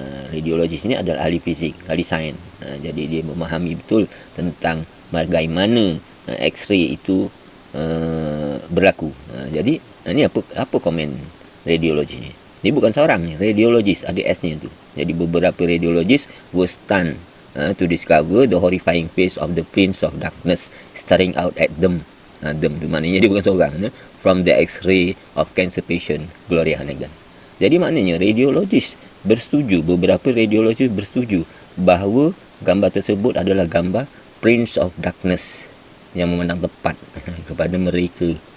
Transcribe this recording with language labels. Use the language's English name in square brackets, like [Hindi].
[Malay] Radiologis ni adalah ahli fizik, ahli sains. Jadi dia memahami betul tentang bagaimana X-ray itu berlaku. Jadi ini apa komen radiologis ni? Dia bukan seorang ni, radiologis, ada S-nya tu. Jadi beberapa radiologis [English] were stunned to discover the horrifying face of the Prince of Darkness staring out at them. [Malay] Them tu maknanya dia bukan seorang. [English] From the X-ray of cancer patient, Gloria Hannigan. [Malay] Jadi maknanya radiologis bersetuju, beberapa radiologis bersetuju bahawa gambar tersebut adalah gambar Prince of Darkness yang memandang tepat kepada mereka.